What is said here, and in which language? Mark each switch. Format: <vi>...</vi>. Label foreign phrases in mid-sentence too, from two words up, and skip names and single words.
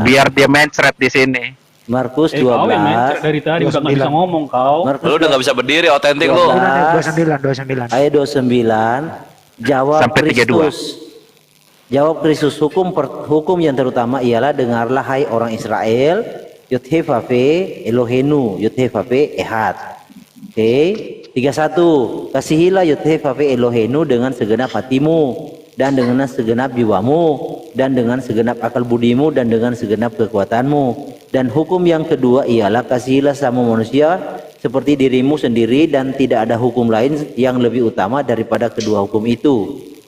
<id>Biar dia mencret di sini. Markus Kau yang mencret 12 dari tadi udah nggak bisa ngomong kau. Markus Lu udah nggak bisa berdiri otentik lu. 29. ayat 29 jawab Sampai 32. Kristus. Jawab Kristus, hukum yang terutama ialah dengarlah hai orang Israel,</id> <he>יהוה אלהינו, יהוה אחד.</he> <id>Oke, 31. Kasihilah</id> <he>יהוה אלהינו</he> <id>dengan segenap hatimu dan dengan segenap jiwamu dan dengan segenap akal budimu dan dengan segenap kekuatanmu. Dan hukum yang kedua ialah kasihilah sama manusia seperti dirimu sendiri dan tidak ada hukum lain yang lebih utama daripada kedua hukum itu.</id>